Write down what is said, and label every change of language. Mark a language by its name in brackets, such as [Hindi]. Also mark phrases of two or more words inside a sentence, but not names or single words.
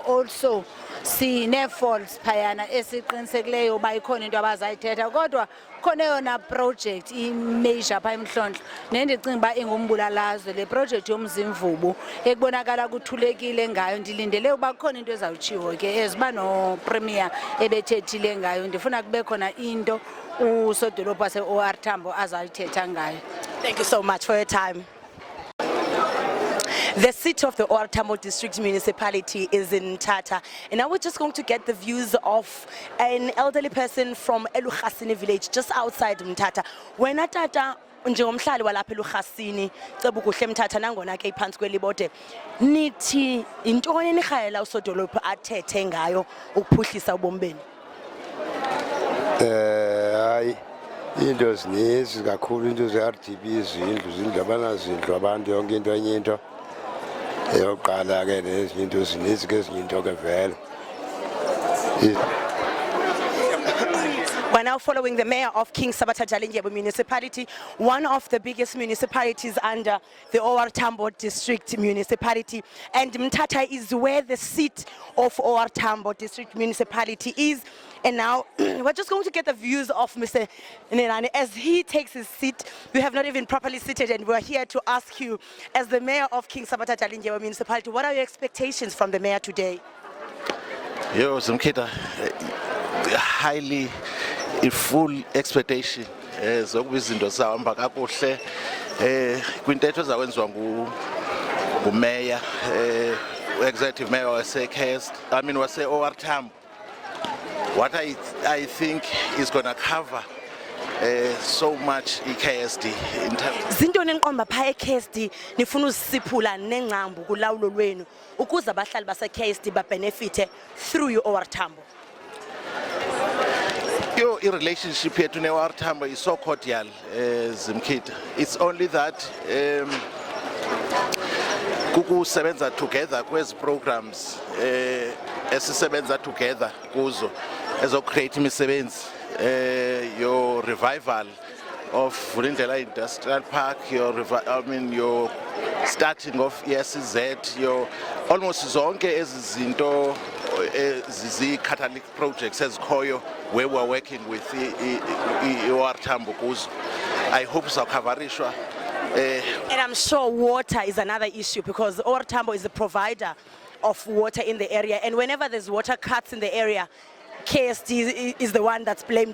[Xhosa] Also sinee-faults phayana esiqinisekileyo uba ikhona into abazayithetha, kodwa khona eyona project imajor phaa emhlonhlo nendicinga uba ingumbulalazwe le project yomzimvubu ekubonakala kuthulekile ngayo. Ndilindele uba kukhona into ezawutshiwo ke eziba nopremier ebethethile ngayo. Ndifuna kube khona into usodolophu wase-OR Tambo azayithetha ngayo. [English] Thank you so much for your time. The seat of the OR Tambo District Municipality is in Tata, and now we're just going to get the views of an elderly person from Elukhasini village just outside Mtata. [Xhosa] Wena Tata njengomhlali walapha eLugasini ceba ukuhle Mthatha nangona ke iphansi kwelibode nithi intoni enirhalela usodolophu athethe ngayo ukuphuhlisa ubomi benu? Hayi into zininzi kakhulu into ze-RDP izindlu abanazindlu abantu yonke into enye into eyoqala ke nezinye into zininzi ke ezinye into ke vele. [English] We're now following the mayor of King Sabata Dalindyebo municipality, one of the biggest municipalities under the OR Tambo district municipality. And Mthatha is where the seat of OR Tambo district municipality is. And now we're just going to get the views of Mr. Nenane as he takes his seat. We have not even properly seated, and we're here to ask you, as the mayor of King Sabata Dalindyebo municipality, what are your expectations from the mayor today? [Xhosa] Yo, Zimkhitha, [English] highly in full expectation [Xhosa] zokuba izinto zihamba kakuhle kwintetho ezakwenziwa ngumeya [English] executive mayor [Xhosa] wase OR Tambo. [English] What I think is going to cover so much KSD in terms. [Xhosa] Zintoni enqomba pha eKSD nifuna uzisiphula nengcambu kulawulo lwenu ukuze abahlali base KSD ba [English] benefit through your OR Tambo? Your relationship here to OR Tambo is so cordial, Zimkhitha. It's only that [Xhosa] kukusebenza together kwezi programs esisebenza together kuzo create imisebenzi, [English] your revival of Vulindlela Industrial Park, your starting of ESZ, your almost [Xhosa] zonke ezizinto [English] catalytic projects ezikhoyo where we're working with OR Tambo kuzo. I hope sakhavarishwa. And I'm sure water is another issue because OR Tambo is the provider of water in the area, and whenever there's water cuts in the area, KSD is the one that's blamed.